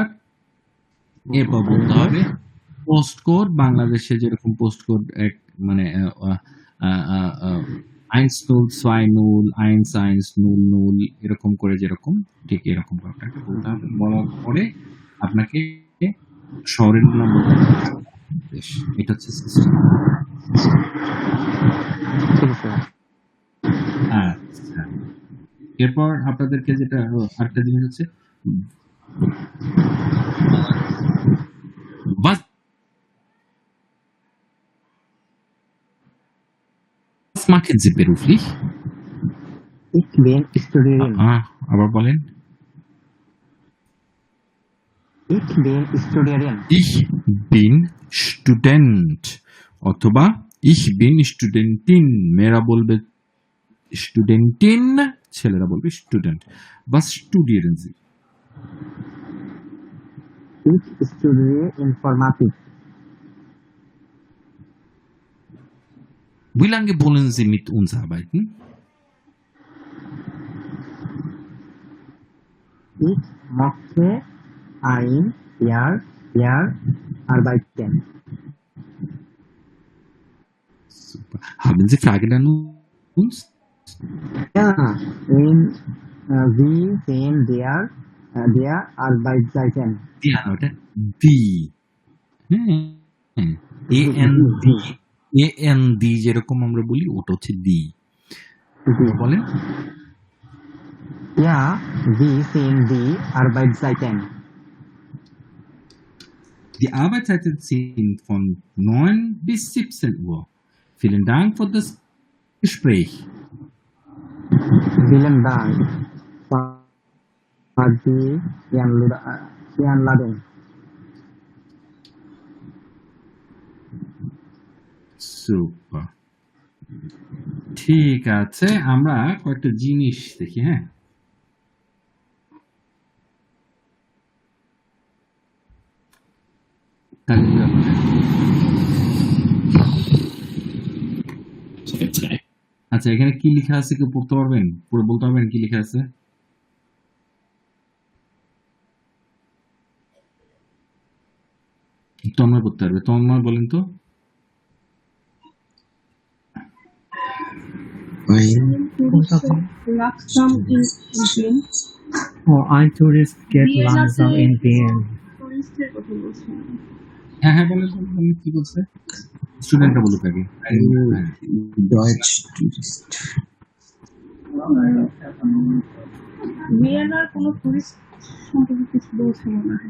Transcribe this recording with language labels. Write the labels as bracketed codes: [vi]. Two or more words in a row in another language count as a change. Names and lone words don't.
[bn] এরপর বলতে হবে [en] post code, [bn] বাংলাদেশে যেরকম [en] post code [bn] মানে 10210 এরকম করে, যেরকম ঠিক এরকম আপনাকে বলতে হবে। বলার পরে আপনাকে শহরের নাম বলতে হবে। এটা হচ্ছে সিস্টেম। আচ্ছা, এরপর আপনাদেরকে যেটা আরেকটা জিনিস হচ্ছে, [de] was machen Sie beruflich? Ich bin Student. [bn] আবার বলেন। [de] Ich bin Student. Ich bin Student, অথবা ich bin Studentin। [bn] মেয়েরা বলবে Studentin, ছেলেরা বলবে Student। [de] Was studieren Sie? Ich studiere Informatik. Wie lange wollen Sie mit uns arbeiten? Ich möchte ein Jahr arbeiten. Super. Haben Sie Fragen an uns? Ja, wie sehen der Arbeitszeiten? [bn] Die ওটা দি হ্যাঁ AND যেরকম আমরা বলি ওটা হচ্ছে দি বলেন [de] Ja, wie sehen die Arbeitszeiten? Die Arbeitszeiten sind von 9 bis 17 Uhr. Vielen Dank für das Gespräch. Vielen Dank für die Einladung. Super. [bn] ঠিক আছে আমরা কয়েকটা জিনিস দেখি হ্যাঁ আচ্ছা এখানে কি লেখা আছে কেউ পড়তে পারবেন পুরো বলতে পারবেন কি লেখা আছে তন্ময় করতে পারবে তন্ময় বলেন তো [de] langsam in Wien ein Tourist get langsam in Wien. [bn] টুরিস্টের কথা বলছিলাম হ্যাঁ হ্যাঁ বলেন বলেন, কি বলছে স্টুডেন্টরা বলুক আগে হ্যাঁ [de] Deutsch Tourist. [bn] ভিয়েনার কোনো টুরিস্ট সম্পর্কে কিছু বলছে মনে হয়